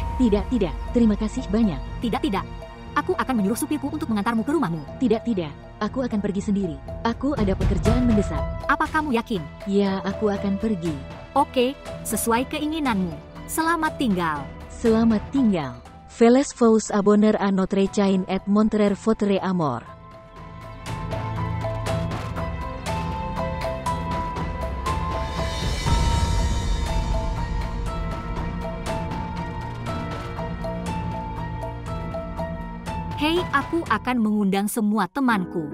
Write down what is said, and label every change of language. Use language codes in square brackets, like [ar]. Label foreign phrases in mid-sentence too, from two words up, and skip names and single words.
[id] Tidak. Terima kasih banyak. Tidak. Aku akan menyuruh supirku untuk mengantarmu ke rumahmu. Tidak. Aku akan pergi sendiri. Aku ada pekerjaan mendesak. Apa kamu yakin? Ya, aku akan pergi. Oke, sesuai keinginanmu. Selamat tinggal. Selamat tinggal. [fr] Feles vous abonner à notre chaîne et montrer votre amour. [id] Hei, aku akan mengundang semua temanku.